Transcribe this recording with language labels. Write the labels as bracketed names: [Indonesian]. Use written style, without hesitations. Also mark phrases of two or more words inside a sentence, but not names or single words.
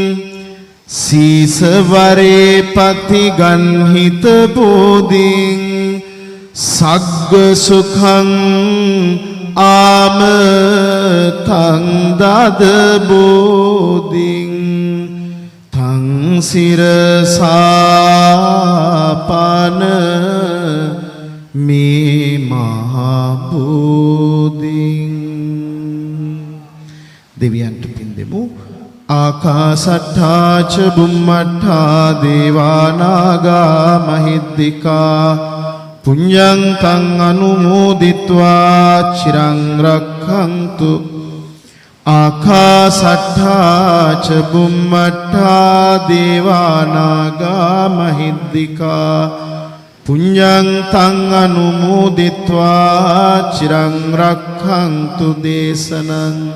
[Pali] सीसवरे पति गन्हित बोधिं सग्ग सुखं आम तं दद बोधिं तं सिरसापन मे महाबोधिं [Sinhala] දෙවියන්ට පින් දෙමු. [Pali] ආකාසට්ඨා ච බුම්මට්ඨා දේවා නාග මහිද්దికා පුඤ්ඤං තං අනුමෝදිත්වා චිරං රක්ඛන්තු. ආකාසට්ඨා ච බුම්මට්ඨා දේවා නාග මහිද්దికා පුඤ්ඤං තං අනුමෝදිත්වා චිරං රක්ඛන්තු දේශනං.